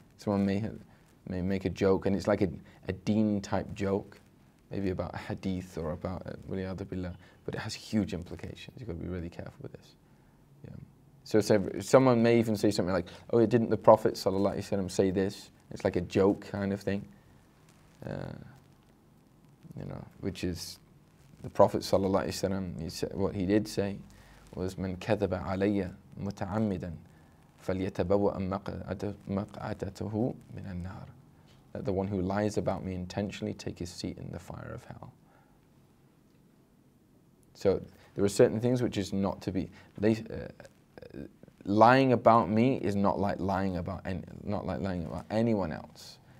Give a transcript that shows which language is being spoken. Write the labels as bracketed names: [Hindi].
[English] Someone may make a joke, and it's like a deen type joke, maybe about a hadith or about [Arabic] waliyadu billah, [English] but it has huge implications. You've got to be really careful with this. Yeah. So someone may even say something like, "Oh, didn't the Prophet sallallahu alaihi wasallam say this?" It's like a joke kind of thing, you know, which is the Prophet sallallahu alaihi wasallam. He said what he did say was [Arabic] من كذب علي متعمدا فليتبوأ مقعدته من النار. [English] That the one who lies about me intentionally take his seat in the fire of hell. So there are certain things which is not to be. Lying about me is not like lying about anyone else.